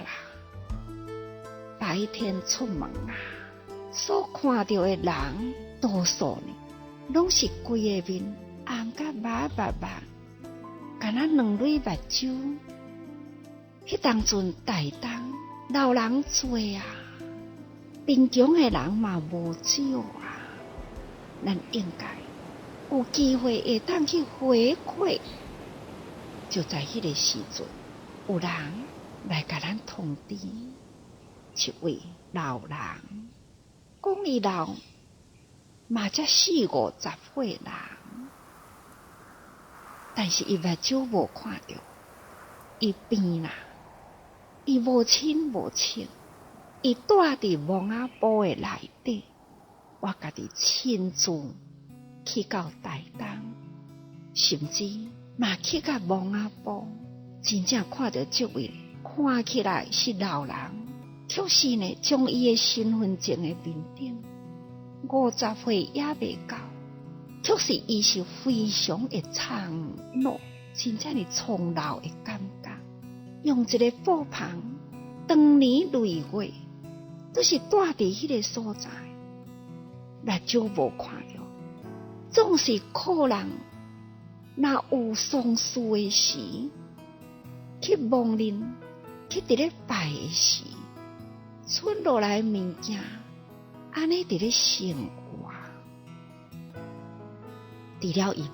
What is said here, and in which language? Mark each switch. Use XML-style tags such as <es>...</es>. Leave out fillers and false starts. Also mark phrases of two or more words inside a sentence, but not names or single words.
<nan>白天出门啊，所看到的人，多数呢，拢是规个面红甲白白白，敢若两蕊目睭。迄当阵台东老人多啊，贫穷的人嘛无少啊。咱应该有机会会当去回馈，就在迄个时阵，有人来甲咱通知。一位老人讲伊老嘛才40-50岁人，但是伊目睭无看到，伊病啦，伊无亲无戚，伊住伫蒙阿埔的内底，我家己亲自去到台东，甚至嘛去到蒙阿埔，真正看到这位看起来是老人。却是呢，将伊的身份证的面顶50岁也未到，却是伊是非常的苍老，真正的苍老的感觉。用一个布棚，当年累月都是住伫迄个所在，目睭无看到，总是可能若有丧事的时，去亡人，去伫咧拜的时。剩落来的物件，安尼伫咧生活，除了伊目</nan>